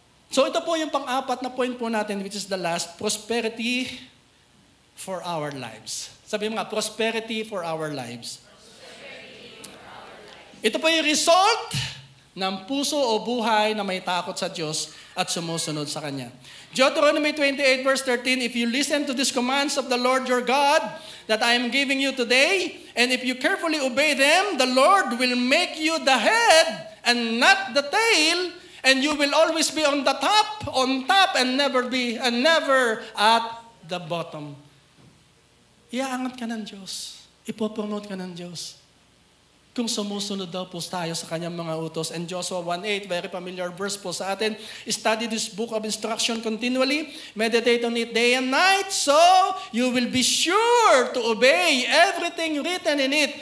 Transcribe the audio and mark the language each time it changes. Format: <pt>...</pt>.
<tl>So ito po yung pang-apat na point po natin,</tl> <en>which is the last, prosperity for our lives.</en> <tl>Sabi mo nga,</tl> <en>prosperity for our lives.</en> <tl>Ito po yung result ng puso o buhay na may takot sa Diyos at sumusunod sa Kanya.</tl> <en>Deuteronomy 28 verse 13, if you listen to these commands of the Lord your God that I am giving you today, and if you carefully obey them, the Lord will make you the head and not the tail, and you will always be on top and never at the bottom.</en> <tl>Iaangat ka ng Diyos. Ipopromote ka ng Diyos. Kung sumusunod daw po tayo sa Kanyang mga utos.</tl> <en>And Joshua 1:8, very familiar verse</en> <tl>po sa atin.</tl> <en>Study this book of instruction continually. Meditate on it day and night. So, you will be sure to obey everything written in it.</en>